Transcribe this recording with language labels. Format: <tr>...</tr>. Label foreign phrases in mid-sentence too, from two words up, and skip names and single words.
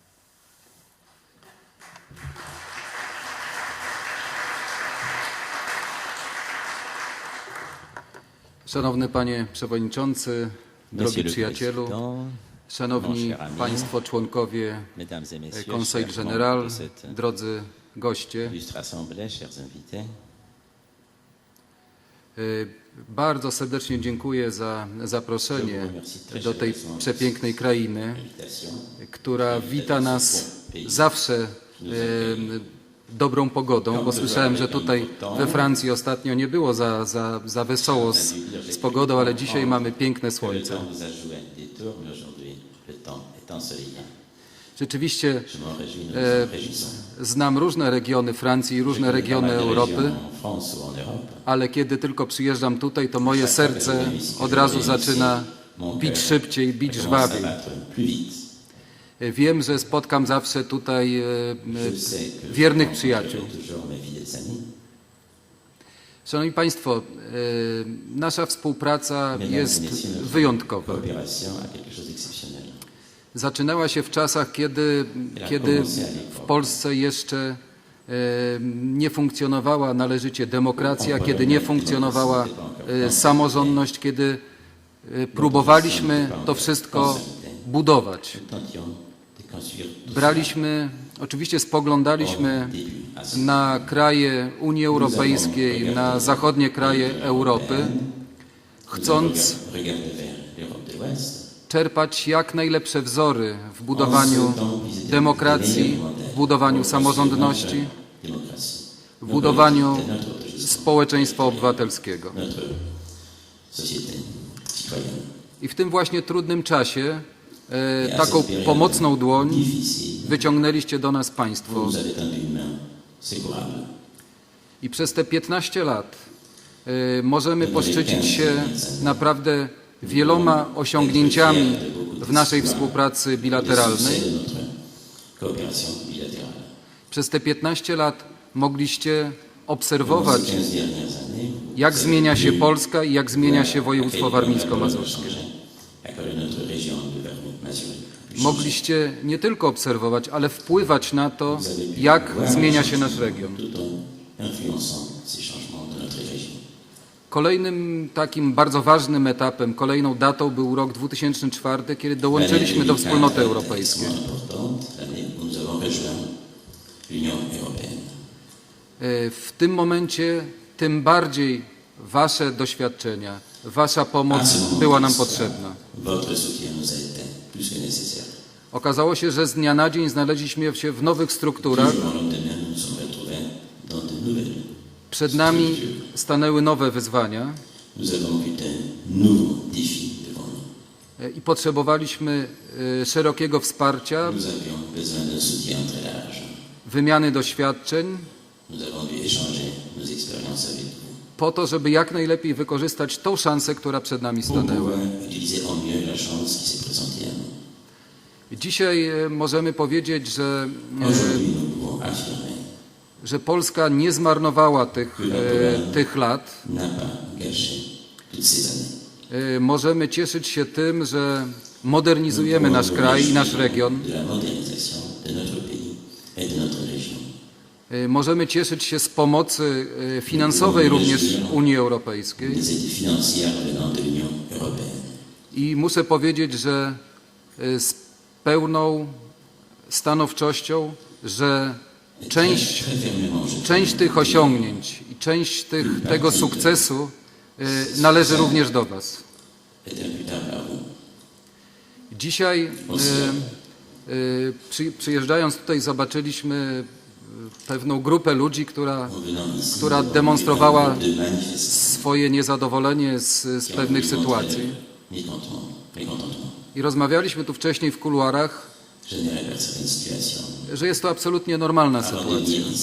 <pl>Szanowny Panie Przewodniczący, drogi</pl> <fr>Monsieur le</fr> <pl>przyjacielu,</pl> <fr>Président,</fr> <pl>szanowni</pl> <fr>mon cher ami,</fr> <pl>Państwo członkowie</pl> <fr>Mesdames et Messieurs, Conseil chers Général, membres de cette</fr> <pl>drodzy goście,</pl> <fr>illustre assemblée, chers invités,</fr> <pl>bardzo serdecznie dziękuję za zaproszenie do tej przepięknej krainy, która wita nas zawsze dobrą pogodą, bo słyszałem, że tutaj we Francji ostatnio nie było za wesoło z pogodą, ale dzisiaj mamy piękne</pl> <fr>le</fr> <pl>słońce.</pl> <fr>temps nous a joué un détour, mais aujourd'hui, le temps est ensoleillé.</fr> <pl>Rzeczywiście</pl> <fr>Je m'en réjouis, nous nous en réjouissons.</fr> <pl>znam różne regiony Francji i różne</pl> <fr>Pas</fr> <pl>regiony</pl> <fr>mal de</fr> <pl>Europy,</pl> <fr>régions en France ou en Europe.</fr> <pl>ale kiedy tylko przyjeżdżam tutaj, to moje serce od razu zaczyna bić szybciej, bić</pl> <fr>Commence à</fr> <pl>żwawiej.</pl> <fr>battre plus vite.</fr> <pl>Wiem, że spotkam zawsze tutaj</pl> <fr>Je sais que</fr> <pl>wiernych</pl> <fr>je</fr> <pl>przyjaciół.</pl> <fr>rencontrerai toujours mes fidèles amis.</fr> <pl>Szanowni Państwo, nasza współpraca</pl> <fr>Mesdames et</fr> <pl>jest</pl> <fr>messieurs, notre</fr> <pl>wyjątkowa.</pl> <fr>coopération a quelque chose d'exceptionnel.</fr> <pl>Zaczynała się w czasach, kiedy w Polsce jeszcze nie funkcjonowała należycie demokracja, kiedy nie funkcjonowała samorządność, kiedy próbowaliśmy to wszystko budować.</pl> <fr>Nous tentions de construire tout</fr> <pl>Braliśmy, oczywiście spoglądaliśmy na kraje Unii Europejskiej, na zachodnie kraje Europy, chcąc</pl> <fr>regarder vers l'Europe de l'Ouest.</fr> <pl>czerpać jak najlepsze wzory w budowaniu demokracji, w budowaniu samorządności,</pl> <fr>Démocratie.</fr> <pl>w budowaniu społeczeństwa obywatelskiego.</pl> <fr>Notre société citoyenne.</fr> <pl>I w tym właśnie trudnym czasie taką pomocną dłoń wyciągnęliście do nas Państwo.</pl> <fr>Vous avez tendu une main secourable.</fr> <pl>I przez te 15 lat możemy poszczycić się naprawdę wieloma osiągnięciami w naszej współpracy bilateralnej.</pl> <fr>C'est notre coopération bilatérale.</fr> <pl>Przez te 15 lat mogliście obserwować,</pl> <fr>15 dernières années,</fr> <pl>jak zmienia się Polska i jak zmienia się województwo warmińsko-mazurskie.</pl> <fr>à cause de notre région de Warming-Mazurie.</fr> <pl>Mogliście nie tylko obserwować, ale wpływać na to, jak zmienia się nasz region.</pl> <fr>Tout en influençant ces changements de notre région.</fr> <pl>Kolejnym takim bardzo ważnym etapem, kolejną datą był rok 2004, kiedy dołączyliśmy do Wspólnoty Europejskiej.</pl> <fr>Importante, l'année où nous avons rejoint l'Union européenne.</fr> <pl>W tym momencie tym bardziej Wasze doświadczenia, Wasza pomoc była nam potrzebna.</pl> <fr>Votre soutien nous a été plus que nécessaire.</fr> <pl>Okazało się, że z dnia na dzień znaleźliśmy się w nowych strukturach.</pl> <fr>Du jour au lendemain, nous nous sommes retrouvés dans de nouvelles.</fr> <pl>Przed nami stanęły nowe wyzwania</pl> <fr>Nous avons eu de nouveaux défis devant nous.</fr> <pl>i potrzebowaliśmy szerokiego wsparcia,</pl> <fr>Nous avions besoin d'un soutien très large.</fr> <pl>wymiany doświadczeń,</pl> <fr>Nous avons dû échanger nos expériences avec vous</fr> <pl>po to, żeby jak najlepiej wykorzystać tą szansę, która przed nami</pl> <fr>pour</fr> <pl>stanęła.</pl> <fr>pouvoir utiliser au mieux la chance qui s'est présentée à nous.</fr> <pl>Dzisiaj możemy powiedzieć,</pl> <fr>Aujourd'hui, nous pouvons affirmer</fr> <pl>że Polska nie zmarnowała tych lat.</pl> <fr>n'a pas gâché toutes ces années.</fr> <pl>Możemy cieszyć się tym, że modernizujemy nasz kraj i nasz region.</pl> <fr>De la modernisation de notre pays et de notre région.</fr> <pl>Możemy cieszyć się z pomocy finansowej również Unii Europejskiej.</pl> <fr>Des aides financières venant de l'Union européenne.</fr> <pl>I muszę powiedzieć, że z pełną stanowczością, że część tych osiągnięć i część tego sukcesu należy również do Was.</pl> <fr>est imputable à vous.</fr> <pl>Dzisiaj Przyjeżdżając tutaj zobaczyliśmy pewną grupę ludzi, która demonstrowała swoje niezadowolenie z pewnych sytuacji. I rozmawialiśmy tu wcześniej w kuluarach, że jest to absolutnie normalna sytuacja.</pl>